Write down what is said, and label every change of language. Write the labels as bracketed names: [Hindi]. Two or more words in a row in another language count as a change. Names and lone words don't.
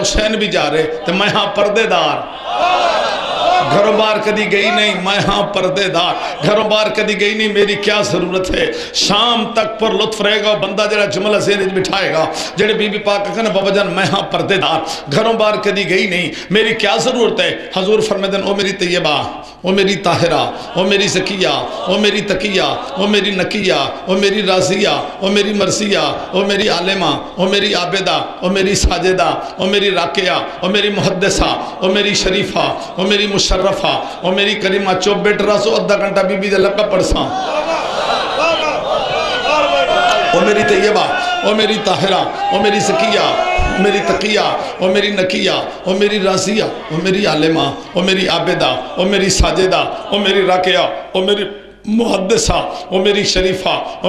[Saraiki] حسین بھی جا رہے تو میں ہاں پردے دار گھروں بار کدی گئی نہیں میں ہاں پردے دار گھروں بار کدی گئی نہیں میری کیا ضرورت ہے شام تک پر لطف رہے گا بندہ جڑا جملہ ذہن بٹھائے گا جڑے بی بی پاک کہنا بابا جان میں ہاں پردے دار گھروں بار کدی گئی نہیں میری کیا ضرورت ہے حضور فرمائے او میری طیبہ او میری طاہرہ او میری زکیہ او میری تقیہ او میری نقیہ او میری راضیہ او میری مرضیہ او میری عالمہ او میری عابدہ او میری ساجدہ او میری راکیہ او میری محدثہ او میری شریفہ او میری مشرفہ او میری کریمہ چوب بیٹھ رہا سو ادھا گھنٹہ بی بی دے لگا پڑساں او میری طیبہ او میری طاہرہ او میری زکیہ او میری تقیہ او میری نقیہ او میری راضیہ او میری عالمہ او میری عابدہ او میری ساجدہ او میری راکیہ او میری محدثہ او میری شریفہ او